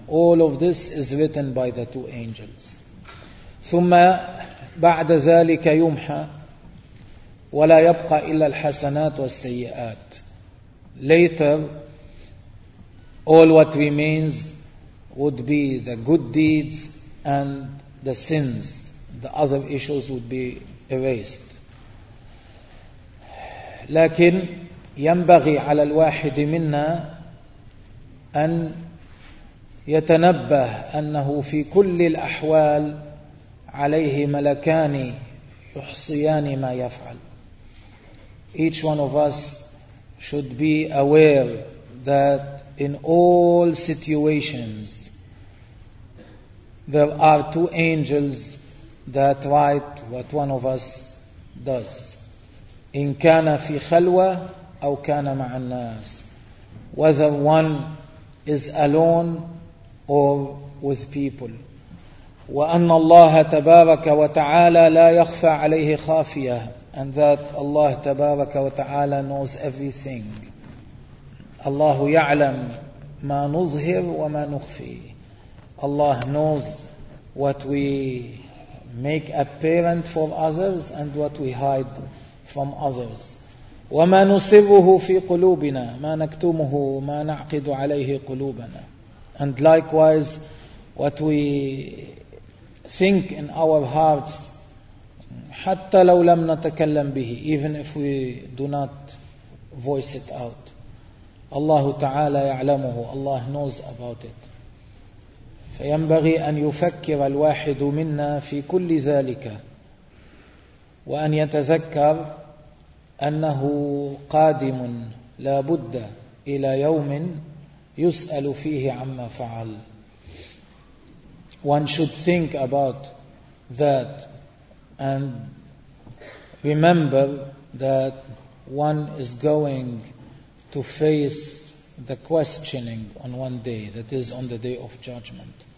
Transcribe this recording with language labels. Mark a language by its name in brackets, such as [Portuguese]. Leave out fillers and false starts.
[English] All of this is written by the two angels. [Arabic] ثم بعد ذلك يمحى ولا يبقى إلا الحسنات والسيئات. [English] Later, all what remains would be the good deeds and the sins. The other issues would be erased. [Arabic] لكن ينبغي على الواحد منا أن يتنبه أنه في كل الأحوال عليه ملكان يحصيان ما يفعل. [English] Each one of us should be aware that in all situations there are two angels that write what one of us does. [Arabic] إن كان في خلوة أو كان مع الناس. [English] Whether one is alone or with people. [Arabic] وأن الله تبارك وتعالى لا يخفى عليه خافية. [English] And that Allah تبارك وتعالى knows everything. [Arabic] الله يعلم ما نظهر وما نخفي. [English] Allah knows what we make apparent for others and what we hide from others. [Arabic] وما نسره في قلوبنا, ما نكتمه, ما نعقد عليه قلوبنا. [English] And likewise what we think in our hearts, [Arabic] حتى لو لم نتكلم به, [English] even if we do not voice it out. [Arabic] الله تعالى يعلمه. [English] Allah knows about it. [Arabic] فينبغي أن يفكر الواحد منا في كل ذلك وأن يتذكر أنه قادم لا بد إلى يوم يسأل فيه عما فعل. [English] One should think about that and remember that one is going to face the questioning on one day, that is on the day of judgment.